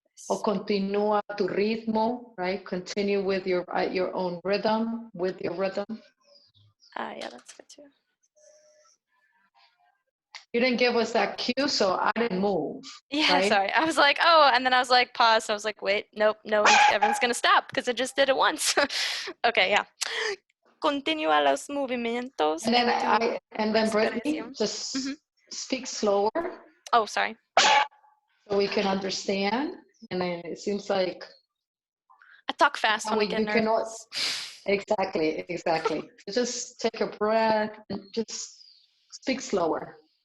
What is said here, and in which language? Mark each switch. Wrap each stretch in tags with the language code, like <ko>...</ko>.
<es>O continúa tu ritmo,</es> <en>right? Continue with your at your own rhythm, with your rhythm. Yeah, that's good too. You didn't give us that cue, so I didn't move. Yeah, right? sorry. I was like, oh, and then I was like, pause. I was like, wait, nope, no, everyone's gonna stop because I just did it once. Okay, yeah.</en> <es>Continúa los movimientos.</es> <en>And then Brittany, just speak slower. Oh, sorry. So we can understand. And then it seems like I talk fast when I get nervous. Exactly. Just take a breath and just speak slower.</en>